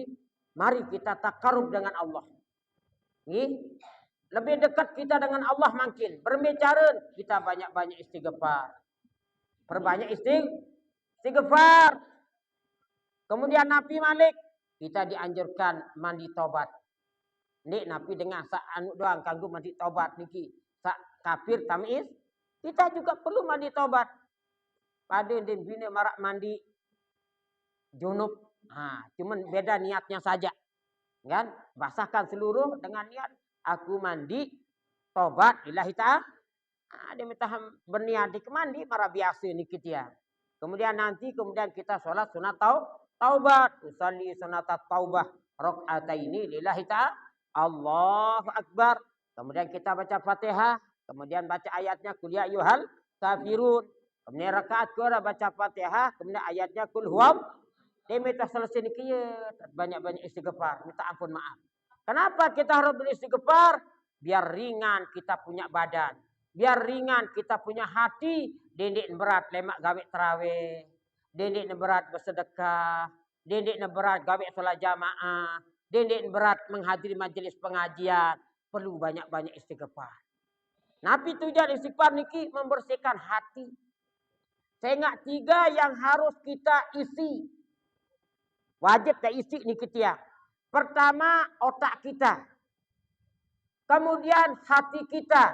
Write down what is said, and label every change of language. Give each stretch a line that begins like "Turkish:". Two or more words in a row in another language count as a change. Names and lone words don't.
Indonesian: Mari kita takarub dengan Allah. Lebih dekat kita dengan Allah makin. Berbicara, kita banyak-banyak istighfar. Perbanyak istighfar. Kemudian Nabi Malik, kita dianjurkan mandi tobat.
Sasak: Nek Nabi dengar sak anu doang kanggo mandi tobat niki. Sak kafir tamis,
Indonesian: kita juga perlu mandi tobat.
Sasak: Pada den bini marak mandi junub.
Indonesian: Cuman beda niatnya saja. Kan? Basahkan seluruh dengan niat aku mandi tobat
Arabic: لله تعالى.
Indonesian: Dia minta berniat di mandi marah biasa niki dia. Kemudian kita sholat sunat taubat.
Arabic: أصلي سنة التوبة ركعتين لله تعالى. الله أكبر.
Indonesian: Kemudian kita baca Fatihah. Kemudian baca ayatnya
Arabic: قل يا أيها الكافرون.
Indonesian: Kemudian rakaat kedua baca Fatihah. Kemudian ayatnya Qul huwam. Dia minta selesai nikiya. Banyak-banyak istighfar. Minta ampun maaf. Kenapa kita harus beristighfar? Biar ringan kita punya badan. Biar ringan kita punya hati.
Sasak: Dendik berat lemak gawe tarawih. Dendik berat bersedekah. Dendik berat gawe solat jamaah. Dendik berat
Indonesian: menghadiri majelis pengajian. perlu banyak-banyak istighfar. Nabi tujuan istighfar niki membersihkan hati. Saya ingat 3 yang harus kita isi. Wajib kita isi niki dia. Pertama otak kita. Kemudian hati kita.